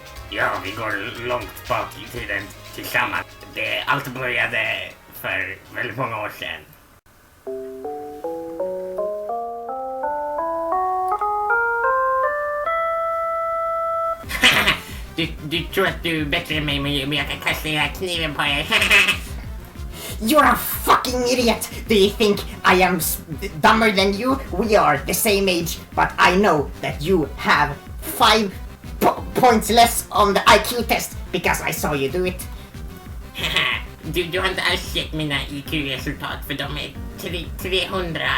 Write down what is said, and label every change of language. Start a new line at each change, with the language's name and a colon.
Swedish: Ja, vi går långt bak i tiden tillsammans. Allt började för väldigt många år sedan. Du tror att du är bättre än mig, men jag kan kasta den här kniven på er.
English: You're a fucking idiot! Do you think I am dumber than you? We are the same age, but I know that you have 5 points less on the IQ test because I saw you do it.
Swedish: Du har inte alls sett mina IQ-resultat, för de är 300.